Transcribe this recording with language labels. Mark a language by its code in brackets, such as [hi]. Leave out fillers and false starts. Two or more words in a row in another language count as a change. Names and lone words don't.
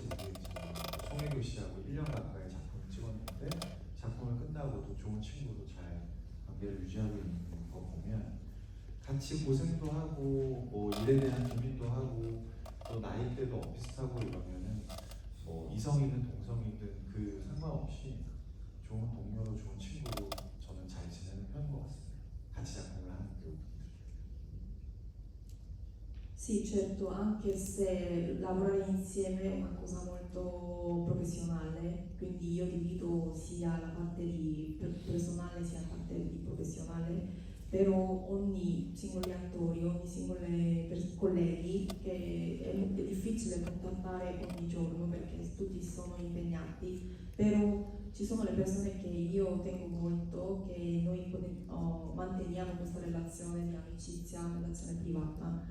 [ko] 모르겠지만 송혜교 씨하고 1년 가까이 작품을 찍었는데 작품을 끝나고도 좋은 친구로 잘 관계를 유지하고 있는 거 보면 같이 고생도 하고 일에 대한 고민도 하고 또 나이대도 비슷하고 이러면은 이성이든 동성이든 그 상관없이 좋은 동료로 좋은 친구로 저는 잘 지내는 편인 것 같습니다. 같이 작품을 하는 배우분들. [it] Sì, certo, anche se lavorare insieme è una cosa molto professionale, quindi io divido sia la parte di personale sia la parte di professionale, però ogni singolo attore, ogni singolo colleghi che è difficile contattare ogni giorno perché tutti sono impegnati, però ci sono le persone che io tengo molto, che noi manteniamo questa relazione di amicizia, relazione privata.